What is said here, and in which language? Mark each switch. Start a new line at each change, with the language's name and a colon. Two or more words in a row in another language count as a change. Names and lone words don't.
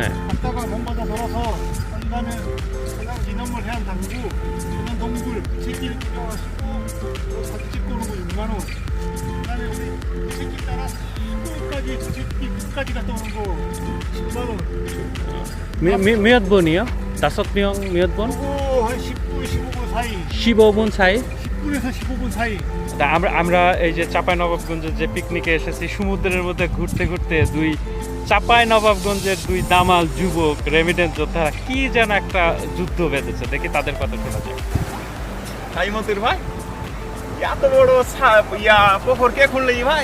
Korean: 갔다가 먼바다 돌아서 그다음에 인원물 해안 당구, 그다음 동굴 새길 구경하시고 사진 찍고 오는 거 6만 원. 그다음에 우리 새길 따라 끝까지 새길 끝까지 갔다 오는 거 10만 원. 몇 분이요? 5명 몇 분? 그거 한 10분, 15분 사이. 15분 사이? 10분에서 15분 사이.
Bangla: তা আমরা এই যে চাঁপাই নবাবগঞ্জের যে পিকনিকে এসেছি, সমুদ্রের মধ্যে ঘুরতে ঘুরতে দুই চাঁপাই নবাবগঞ্জের দুই দামাল যুবক রেমিডেন্স যোদ্ধারা কি যেন একটা যুদ্ধ বেঁধেছে, দেখি তাদের কথা শোনা যায়। সাইমতির ভাই, এত বড় পুকুর কে খুললে ভাই?